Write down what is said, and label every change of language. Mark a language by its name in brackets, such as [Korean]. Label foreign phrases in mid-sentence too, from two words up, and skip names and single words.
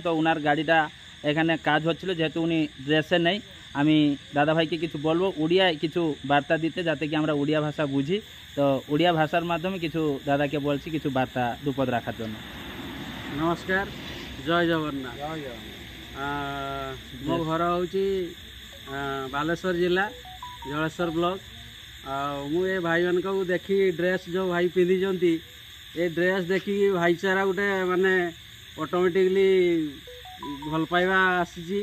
[Bangla] তো ওনার গাড়িটা এখানে কাজ হচ্ছিল, যেহেতু উনি ড্রেসে নেই, আমি দাদাভাইকে কিছু বলবো উড়িয়ায় কিছু বার্তা দিতে, যাতে কি আমরা উড়িয়া ভাষা বুঝি। তো উড়িয়া ভাষার মাধ্যমে কিছু দাদাকে বলছি কিছু বার্তা দুপদ রাখার জন্য। নমস্কার, জয় জগন্নাথ। [Odia] ମୋ ଘର ହେଉଛି ବାଲେଶ୍ୱର ଜିଲ୍ଲା ଜଳେଶ୍ୱର ବ୍ଲକ। ଆଉ ମୁଁ ଏ ଭାଇମାନଙ୍କୁ ଦେଖି ଡ୍ରେସ୍ ଯେଉଁ ଭାଇ ପିନ୍ଧିଛନ୍ତି, ଏ ଡ୍ରେସ୍ ଦେଖିକି ଭାଇଚାରା ଗୋଟେ ମାନେ ଅଟୋମେଟିକଲି ଭଲ ପାଇବା ଆସିଛି।